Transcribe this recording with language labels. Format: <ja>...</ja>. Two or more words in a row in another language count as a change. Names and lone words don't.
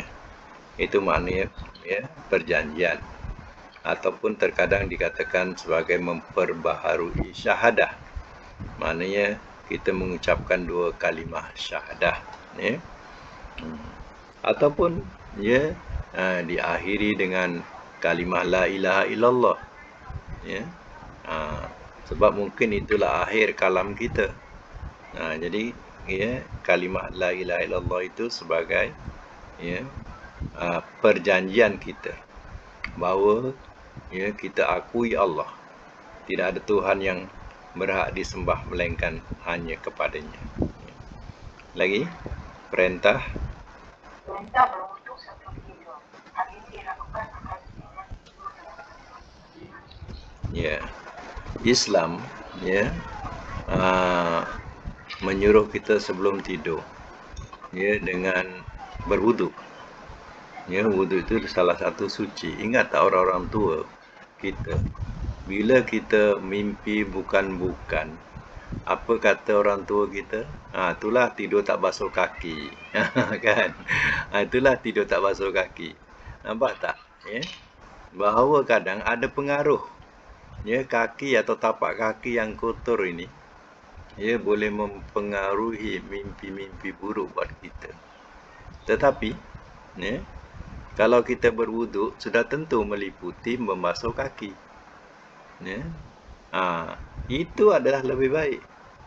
<ms>Itu maknanya ya perjanjian, ataupun terkadang dikatakan sebagai memperbaharui syahadah. Maknanya kita mengucapkan dua kalimah syahadah, ya. Ataupun ya diakhiri dengan kalimah</ms> <ar>لا إله إلا الله,</ar> <ms>ya. Sebab mungkin itulah akhir kalam kita. Jadi ya kalimah</ms> <ar>لا إله إلا الله</ar> <ms>itu sebagai ya perjanjian kita bahawa ya kita akui Allah, tidak ada Tuhan yang berhak disembah melainkan hanya kepadanya. Lagi perintah berwuduk sebelum tidur. Hal ini dilakukan agar ya Islam ya menyuruh kita sebelum tidur ya dengan berwuduk. Ya, wuduk itu salah satu suci. Ingat tak orang-orang tua kita, bila kita mimpi bukan-bukan, apa kata orang tua kita? Itulah tidur tak basuh kaki. Kan? Itulah tidur tak basuh kaki. Nampak tak? Ya? Bahawa kadang ada pengaruh. Ya, kaki atau tapak kaki yang kotor ini, ya, boleh mempengaruhi mimpi-mimpi buruk buat kita. Tetapi, ya, kalau kita berwuduk, sudah tentu meliputi membasuh kaki. Ya? Itu adalah lebih baik.</ms>